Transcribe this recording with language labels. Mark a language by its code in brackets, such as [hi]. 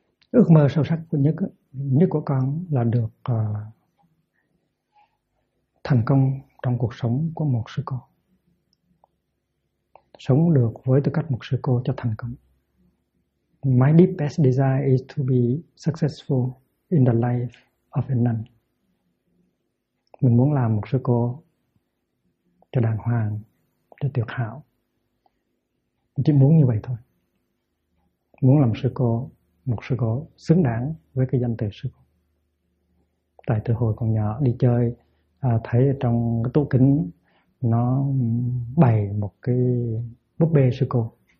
[vi] Ước mơ sâu sắc nhất của con là được thành công trong cuộc sống của một sư cô. Sống được với tư cách một sư cô cho thành công. [en] My deepest desire is to be successful in the life of a nun. [vi] Mình muốn làm một sư cô cho đàng hoàng, cho tuyệt hảo. Mình chỉ muốn như vậy thôi. Muốn làm sư cô, một sư cô xứng đáng với cái danh từ sư cô. Tại từ hồi còn nhỏ đi chơi, thấy trong cái tủ kính nó bày một cái búp bê sư cô.